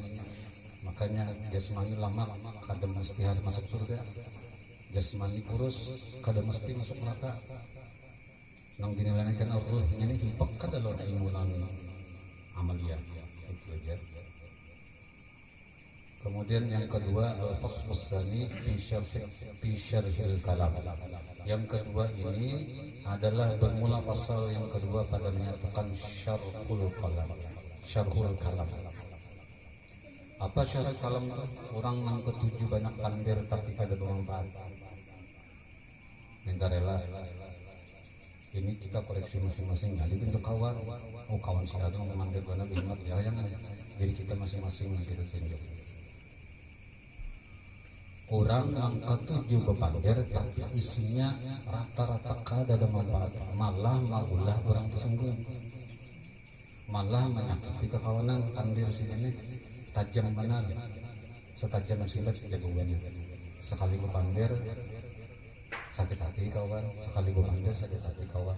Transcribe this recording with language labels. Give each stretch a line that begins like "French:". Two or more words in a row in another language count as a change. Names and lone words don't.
Indonesian: Makanya jasmani lama kadang mesti harus masuk surga. Jasmani kurus kadang mesti masuk neraka.
Banjar: Nang dinilai kan rohnya ini hibak kada lo ilmunan amalia itu aja.
Indonesian: Kemudian yang kedua
Arabic: الفصل الثاني في شرح الكلام.
Indonesian: Yang kedua ini adalah bermula pasal yang kedua pada menyatakan
Arabic: شرح الكلام. شرح الكلام. Apa شرح الكلام?
Banjar: Orang yang ketujuh banyak pandir tapi kada bermanfaat.
Indonesian: Minta rela. Ini kita koreksi masing-masing.
Banjar: Jadi untuk kawan, kawan saya itu memandir karena bingung ya jangan.
Indonesian: Jadi kita masing-masing kita tunjuk.
Banjar: Orang yang ketujuh bepandir tapi isinya rata-rata kada ada manfaat, malah maulah orang tersinggung, malah menyakiti kekawanan. Pandir sini tajam benar, setajam silat jagoannya. Sekali bepandir sakit hati kawan, sekali bepandir sakit hati kawan.